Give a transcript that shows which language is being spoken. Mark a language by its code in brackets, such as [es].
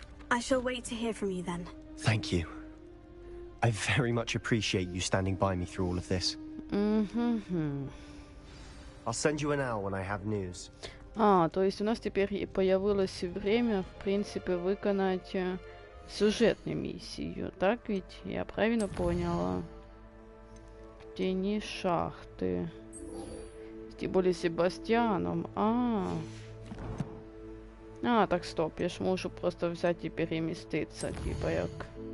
[en] I shall wait to hear from you then. Thank you. I very much appreciate you standing by me through all of this. I'll send you an owl when I have news. [ru] То есть у нас теперь появилось время, в принципе, виконать сюжетную миссию, так ведь? Я правильно поняла? Тени шахты. Тем более с Себастьяном. [uk] Так, стоп, я ж можу просто взять і переміститися, типа як.